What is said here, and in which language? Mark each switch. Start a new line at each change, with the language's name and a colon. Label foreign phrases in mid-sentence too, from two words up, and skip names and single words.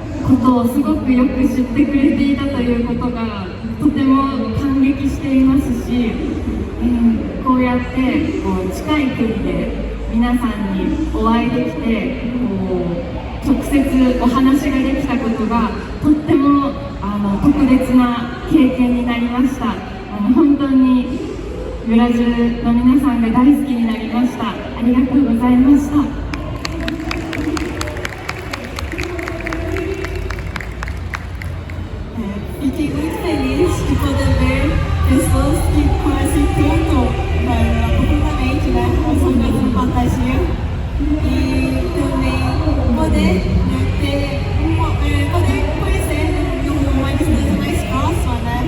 Japanese: ことをすごくよく知ってくれていたということがとても感激していますし、こうやってこう近い距離で皆さんにお会いできて直接お話ができたことがとっても特別な経験になりました。本当にブラジルの皆さんが大好きになりました。ありがとうございました。
Portuguese: Fiquei muito feliz de poder ver pessoas que conhecem tanto profundamente, né, a São Francisco de Fantasia, e também poder poder conhecer numa distância mais próxima, né?